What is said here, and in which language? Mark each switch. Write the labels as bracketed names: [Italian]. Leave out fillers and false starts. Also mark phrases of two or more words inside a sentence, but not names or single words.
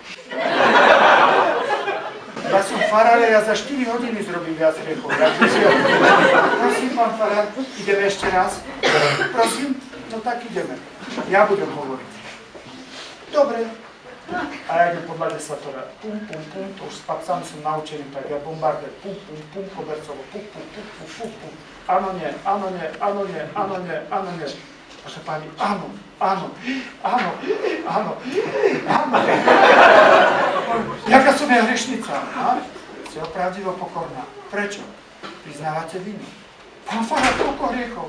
[Slovak] Ja som farár, ja za 4 hodiny zrobím viac hriechov. Prosím, pán farár, ideme ešte raz? Prosím? No tak ideme. Ja budem hovoriť. Dobre. A ja idem podľa desatora. Pum, pum, pum, to už s papcami som naučený, tak ja bombarder. Pum, pum, pum, kobercovo. Pum, pum, pum, pum, pum, pum. Áno, nie, áno, nie, áno, nie, áno, nie, áno, nie. Vaša pani, áno, áno, áno, áno, áno. Jaká som ja hriešnica, a? Ste opravdivo pokorná. Prečo? Priznávate vinu. Pán farár, koľko hriechov?